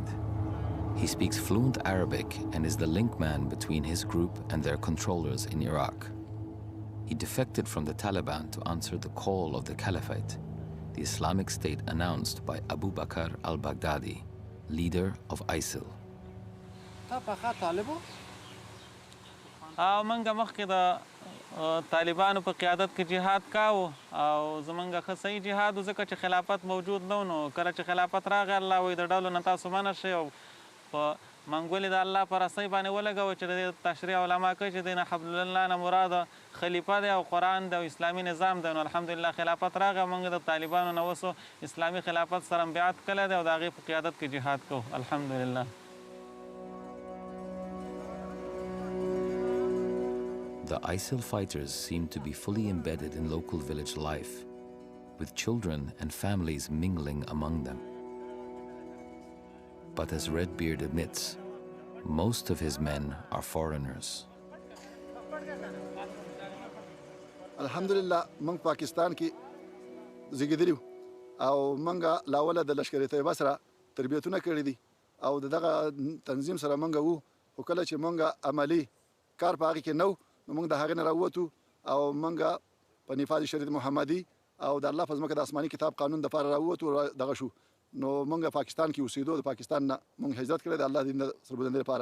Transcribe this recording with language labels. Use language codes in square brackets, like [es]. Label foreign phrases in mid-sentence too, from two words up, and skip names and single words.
[en] He speaks fluent Arabic and is the link man between his group and their controllers in Iraq. He defected from the Taliban to answer the call of the Caliphate, the Islamic State announced by Abu Bakr al-Baghdadi, leader of ISIL. [ps] منګه مخکې د طالبانو په قیادت کې جهاد کاوه او زمونږ ښه صحیح جهاد و ځکه چې خلافت موجود نه و نو کله چې خلافت راغی الله وایي د ډلو نه تاسو منع شئ او په منګولې د الله په رسۍ باندې ولګوئ چې د دې تشریح علما کوي چې د نه [ar] حبل الله [ps] نه مراد خلیفه دی او قرآن دی او اسلامي نظام دی نو الحمدلله خلافت راغی موږ د طالبانو نه اوس اسلامي خلافت سره بیعت کړی دی او د هغې په قیادت کې جهاد کوو الحمدلله. [en] The ISIL fighters seem to be fully embedded in local village life, with children and families mingling among them. But as Redbeard admits, most of his men are foreigners. [ps] Alhamdulillah, mang Pakistan ki zigidiriu او منګه لاوله د لشکرې طیبه سره تربیتونه کړې دي او دغه تنظیم سره منګه وو خو کله چې منګه عملی کار په هغه کې نو موږ د هغه نه راووتو او منګه په نفاذ شریعت محمدي او د الله په ځمکه د آسماني کتاب قانون د لپاره راووتو دغه شو نو منګه پاکستان کې اوسېدو د پاکستان نه موږ هجرت کړی د الله دین سربلندۍ لپاره